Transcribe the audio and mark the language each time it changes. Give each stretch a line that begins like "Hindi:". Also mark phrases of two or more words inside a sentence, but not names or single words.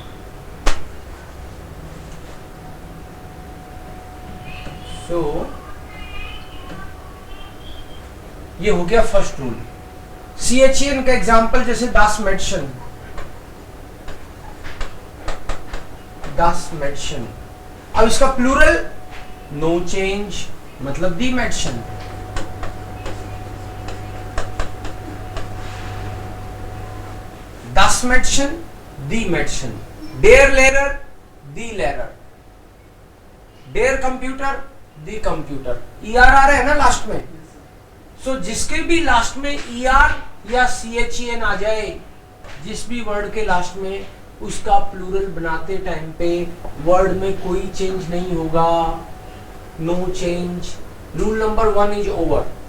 Hindi: सो ये हो गया
English: first rule.
Hindi: CHEN का एग्जांपल जैसे
German: das Mädchen, das Mädchen,
Hindi: अब इसका प्लूरल
English: no change,
Hindi: मतलब
German: die Mädchen। das Mädchen, die Mädchen, der Lehrer, die Lehrer, der Computer, die Computer।
Hindi: ER आ रहा है ना लास्ट में, सो जिसके भी लास्ट में ER या CHEN आ जाए, जिस भी वर्ड के लास्ट में, उसका प्लूरल बनाते टाइम पे वर्ड में कोई चेंज नहीं होगा,
English: no change. rule number 1 is over.